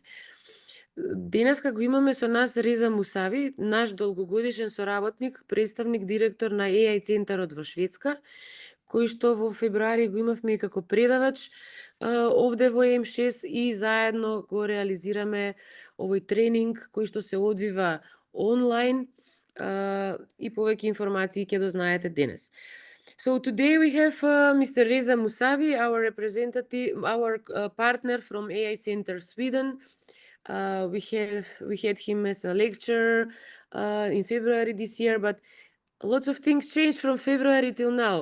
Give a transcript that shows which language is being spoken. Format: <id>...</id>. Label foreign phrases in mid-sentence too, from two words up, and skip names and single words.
<mk>Денеска го имаме со нас Реза Moussavi, наш долгогодишен соработник, представник директор на AI центарот во Шведска, кој што во февруари го имавме и како предавач овде во М6 и заедно го реализираме овој тренинг кој што се одвива онлайн и повеќе информации ќе дознаете денес.</mk> <en>So today we have Mr. Reza Moussavi, our representative, our partner from AI Center Sweden. We had him as a lecturer in February this year, but lots of things changed from February till now.</en>